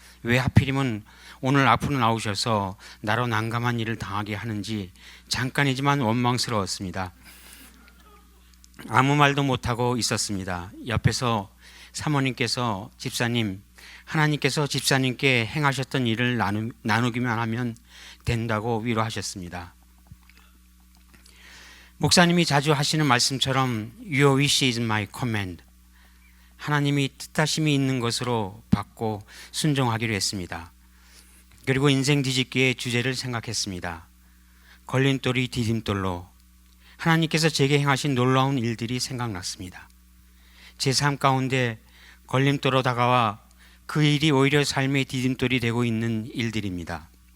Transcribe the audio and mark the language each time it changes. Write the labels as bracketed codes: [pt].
[ko] 왜 하필이면 오늘 앞으로 나오셔서 나로 난감한 일을 당하게 하는지 잠깐이지만 원망스러웠습니다. 아무 말도 못하고 있었습니다. 옆에서 사모님께서 집사님, 하나님께서 집사님께 행하셨던 일을 나누기만 하면 된다고 위로하셨습니다. 목사님이 자주 하시는 말씀처럼 [en] Your wish is my command. [ko] 하나님이 뜻하심이 있는 것으로 받고 순종하기로 했습니다. 그리고 인생 뒤집기의 주제를 생각했습니다. 걸림돌이 디딤돌로 하나님께서 제게 행하신 놀라운 일들이 생각났습니다. 제 삶 가운데 걸림돌로 다가와 그 일이 오히려 삶의 디딤돌이 되고 있는 일들입니다.